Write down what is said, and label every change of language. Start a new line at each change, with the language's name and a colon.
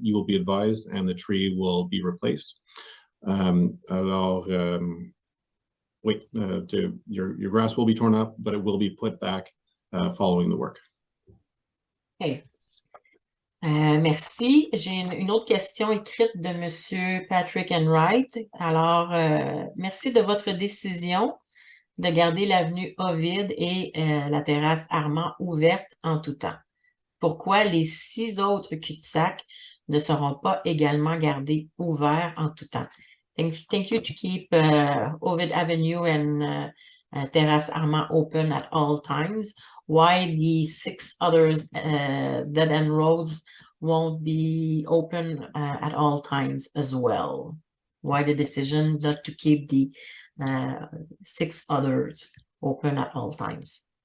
English: You will be advised, and the tree will be replaced.
French: Alors, oui,
English: your grass will be torn up, but it will be put back following the work.
French: Okay. Merci. J'ai une autre question écrite de M. Patrick Enright. Alors, merci de votre décision de garder l'avenue Ovid et la terrasse Armand ouverte en tout temps. Pourquoi les 6 autres cul-de-sac ne seront pas également gardés ouverts en tout temps?
English: Thank you to keep Ovid Avenue and Terrace Armand open at all times. Why the 6 others dead-end roads won't be open at all times as well? Why the decision not to keep the 6 others open at all times?